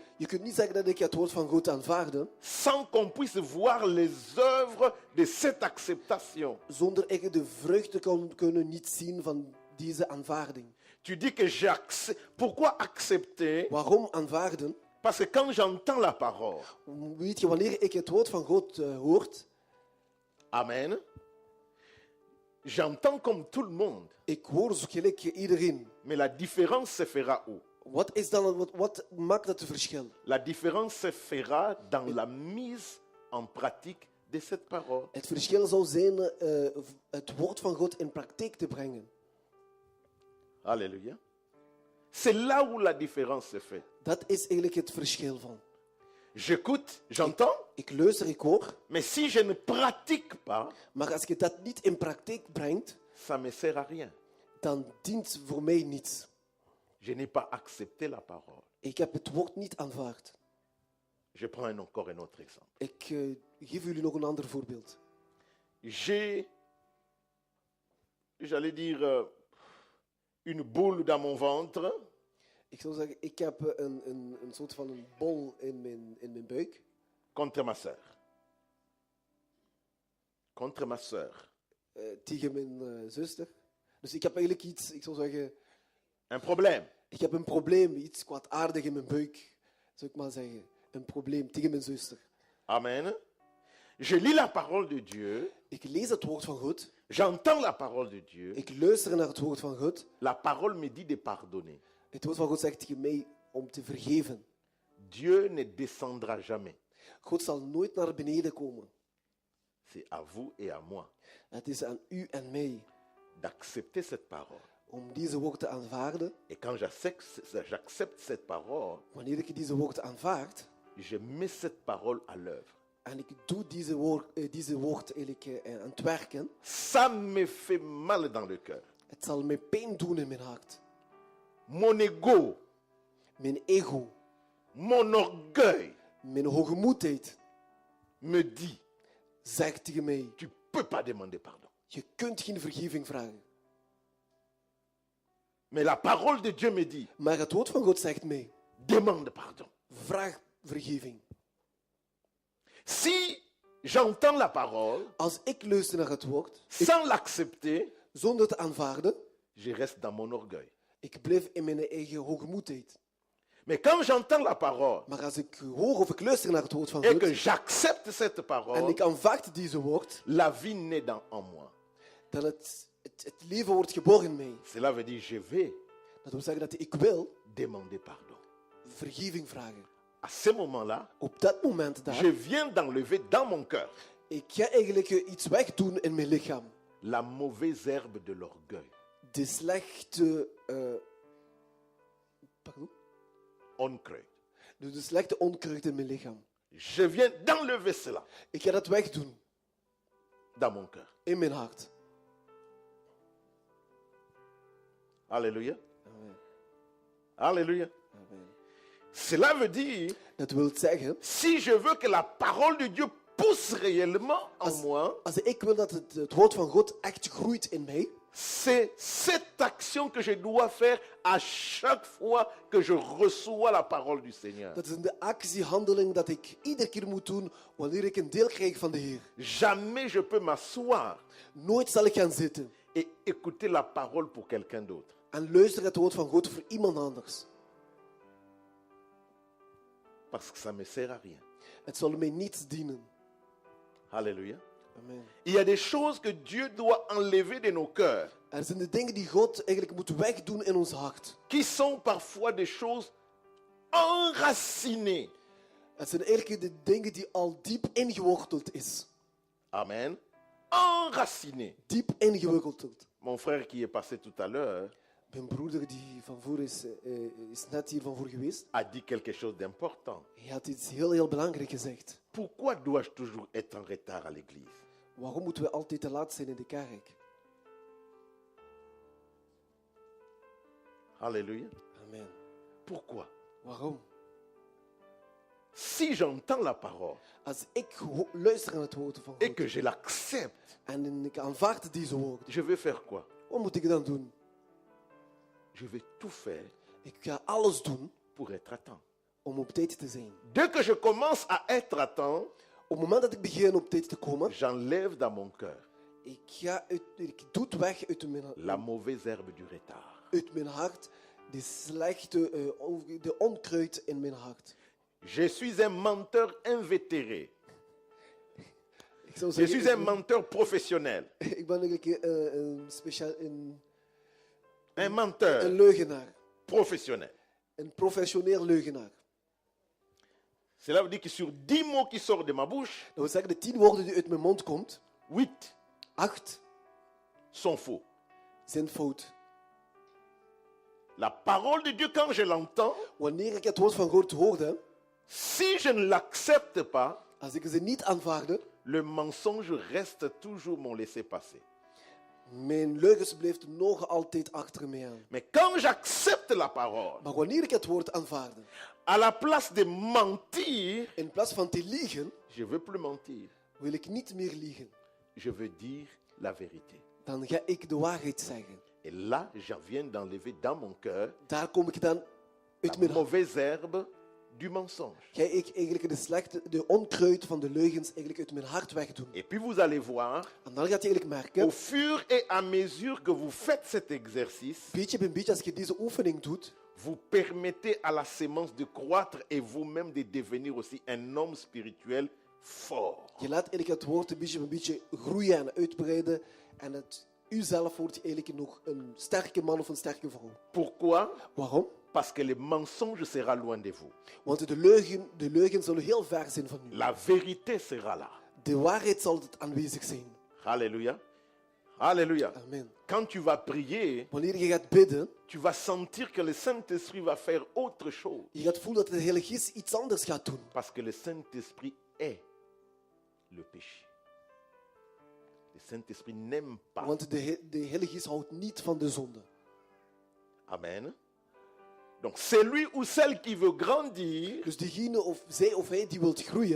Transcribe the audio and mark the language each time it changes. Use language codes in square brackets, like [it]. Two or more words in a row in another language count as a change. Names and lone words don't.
[nl] Je kunt niet zeggen dat ik het woord van God aanvaarde, [fr] sans qu'on puisse voir les œuvres de cette acceptation. [nl] zonder ik de vruchten kunnen niet zien van deze aanvaarding. [fr] Tu dis que j'ai accepté. Pourquoi accepter? [nl] Waarom aanvaarden? [fr] Parce que quand j'entends la parole, [nl] Weet je, wanneer ik het woord van God hoort, [fr] amen, j'entends comme tout le monde. [nl] ik hoor zo gelijk iedereen. [fr] Mais la différence se fera où? [nl] Wat maakt het verschil? [fr] La différence se fera dans la mise en pratique de cette parole. [nl] Het verschil zou zijn het woord van God in praktijk te brengen. [fr] Alléluia. C'est là où la différence se fait. [nl] Dat is eigenlijk het verschil van. [fr] J'écoute, j'entends, [nl] Ik luister, ik hoor, [fr] mais si je ne pratique pas, [nl] maar als je dat niet in praktijk brengt, [fr] ça me sert à rien. [nl] dan dient voor mij niets. [fr] Je n'ai pas accepté la parole. [nl] Ik heb het woord niet aanvaard. [fr] Je prends encore un autre exemple. [nl] Ik geef jullie nog een ander voorbeeld. [fr] J'allais dire, une boule dans mon ventre. [nl] Ik zou zeggen, ik heb een soort van een bol in mijn buik. [fr] Contre ma sœur. Contre ma sœur. [nl] Tegen mijn zuster. Dus ik heb eigenlijk iets, ik zou zeggen, [fr] Un problème. [nl] ik heb een probleem, iets kwaadaardig in mijn buik. Zou ik maar zeggen. Een probleem tegen mijn zuster. [fr] Amen. Je lis la parole de Dieu. [nl] Ik lees het woord van God. [fr] J'entends la parole de Dieu. [nl] Ik luister naar het woord van God. [fr] La parole me dit de pardonner. [nl] Het woord van God zegt tegen mij om te vergeven. [fr] Dieu ne descendra jamais. [nl] God zal nooit naar beneden komen. [fr] C'est à vous et à moi [nl] Het is aan u en mij [fr] d'accepter cette parole. [nl] om deze woord te aanvaarden. [fr] Et quand j'accepte cette parole, [nl] Wanneer ik deze woord aanvaard [fr] je mets cette parole à l'œuvre. [nl] en ik doe deze woord eigenlijk aan het werken, [fr] Ça me fait mal dans le cœur. [nl] het zal mij pijn doen in mijn hart. [fr] Mon ego, [nl] Mijn ego, [fr] mon orgueil [nl] mijn hoogmoedheid [fr] me dit, [nl] zegt tegen mij, [fr] tu peux pas demander pardon. [nl] je kunt geen vergeving vragen. [fr] Mais la parole de Dieu me dit, [nl] Maar het woord van God zegt mij, [fr] demande pardon. [nl] vraag vergeving. [fr] Si j'entends la parole [nl] Als ik luister naar het woord, [fr] sans l'accepter, [nl] zonder te aanvaarden, [fr] je reste dans mon orgueil. [nl] ik blijf in mijn eigen hoogmoedheid. [fr] Mais quand j'entends la parole [nl] Maar als ik hoor of ik luister naar het woord van [fr] et que [nl] God [fr] j'accepte cette [nl] en [fr] parole, [nl] ik aanvaard deze woord, [fr] la vie naît en moi. [nl] dan het leven wordt geboren in mij. [fr] Cela veut dire je vais [nl] Dat wil zeggen dat ik wil [fr] demander pardon. [nl] vergeving vragen. [fr] À ce moment-là, [nl] Op dat moment daar, [fr] je viens d'enlever dans mon cœur [nl] ik ga eigenlijk iets wegdoen in mijn lichaam. [fr] la mauvaise herbe de l'orgueil. [nl] De slechte... pardon? Onkruid. De slechte onkruid in mijn lichaam. [fr] Je viens d'enlever cela [nl] Ik ga dat wegdoen [fr] dans mon cœur. [nl] in mijn hart. [fr] Alléluia. Amen. Alléluia. Amen. Cela veut dire, [nl] Dat wil zeggen, [fr] si je veux que la parole de Dieu pousse réellement en moi, [nl] als ik wil dat het woord van God echt groeit in mij, [fr] c'est cette action que je dois faire à chaque fois que je reçois la parole du Seigneur. [nl] dat is de actiehandeling dat ik iedere keer moet doen wanneer ik een deel krijg van de Heer. [fr] Jamais je peux m'asseoir [nl] Nooit zal ik gaan zitten [fr] et écouter la parole pour quelqu'un d'autre. [nl] en luisteren het woord van God voor iemand anders. [fr] Parce que ça ne me sert à rien. [nl] Het zal mij niets dienen. [fr] Alléluia. Amen. Il y a des choses que Dieu doit enlever de nos cœurs, [nl] Er zijn de dingen die God eigenlijk moet wegdoen in ons hart. [fr] qui sont parfois des choses enracinées. [nl] Het zijn eigenlijk de dingen die al diep ingeworteld is. [fr] Amen. Enracinées. [nl] Diep ingeworteld. [fr] Mon frère qui est passé tout à l'heure [nl] Mijn broeder die van voor is net hier van voor geweest. [fr] a dit quelque chose d'important. [nl] Hij had iets heel belangrijk gezegd. [fr] Pourquoi dois-je toujours être en retard à l'église? [nl] Waarom moeten we altijd te laat zijn in de kerk? [fr] Alléluia. Amen. Pourquoi? [nl] Waarom? [fr] Si j'entends la parole [nl] Als ik luister naar het woord van [fr] et [nl] God [fr] que je l'accepte, [nl] en ik aanvaard deze woorden, [fr] je vais faire quoi? [nl] Wat moet ik dan doen? [fr] Je vais tout faire [nl] Ik ga alles doen [fr] pour être à temps. [nl] om op tijd te zijn. [fr] Dès que je commence à être à temps, [nl] Op het moment dat ik begin op tijd te komen, [fr] j'enlève dans mon cœur [nl] ik doe het weg [fr] la mauvaise herbe du retard. [nl] uit mijn hart, de slechte, de onkruid in mijn hart. [fr] Je suis un menteur invétéré. [nl] Ik zou [fr] Je [nl] zeggen, [fr] suis un menteur professionnel. [nl] ik ben eigenlijk een [fr] Un menteur [nl] leugenaar. [fr] professionnel. [nl] Een professioneel leugenaar. [fr] Cela veut dire que sur 10 mots qui sortent de ma bouche, [nl] Dat wil zeggen, de 10 woorden die uit mijn mond komt, [fr] 8 [nl] 8 [fr] sont faux. [nl] zijn fout. [fr] La parole de Dieu, quand je l'entends, [nl] Wanneer ik het woord van God hoorde, [fr] si je ne l'accepte pas, [nl] als ik ze niet aanvaarde, [fr] le mensonge reste toujours mon laissez-passer. [nl] mijn leugens bleef nog altijd achter mij aan. [fr] Mais quand j'accepte la parole, [nl] Maar wanneer ik het woord aanvaarde, [fr] à la place de mentir, [nl] in plaats van te liegen, [fr] je ne veux plus mentir. [nl] wil ik niet meer liegen. [fr] Je veux dire la vérité. [nl] Dan ga ik de waarheid zeggen. [fr] Et là, j'en viens d'enlever dans mon cœur [nl] Daar kom ik dan [fr] la [nl] uit mijn hart. [fr] mauvaise herbe du mensonge. [nl] Ga ik eigenlijk de onkruid van de leugens eigenlijk uit mijn hart wegdoen. [fr] Et puis vous allez voir, [nl] En dan gaat je eigenlijk [fr] au [nl] merken, [fr] fur et à mesure que vous faites cet exercice, [nl] beetje bij beetje als je deze oefening doet, [fr] vous permettez à la sémence de croître et vous-même de devenir aussi un homme spirituel fort. [nl] je laat eigenlijk het woord een beetje bij beetje groeien en uitbreiden. En het uzelf wordt eigenlijk nog een sterke man of een sterke vrouw. [fr] Pourquoi? [nl] Waarom? [fr] Parce que le mensonge sera loin de vous. [nl] Want de leugen zullen heel ver zijn van u. [fr] La vérité sera là. [nl] De waarheid zal het aanwezig zijn. [fr] Alléluia. Alléluia. Amen. Quand tu vas prier, [nl] Wanneer je gaat bidden, [fr] tu vas sentir que le Saint-Esprit va faire autre chose. [nl] je gaat voelen dat de Heilige Geest iets anders gaat doen. [fr] Parce que le Saint-Esprit est le péché. Le Saint-Esprit n'aime pas. [nl] Want de Heilige Geest houdt niet van de zonde. [fr] Amen. Donc celui ou celle qui veut grandir, [nl] Dus diegene of zij of hij die wilt groeien,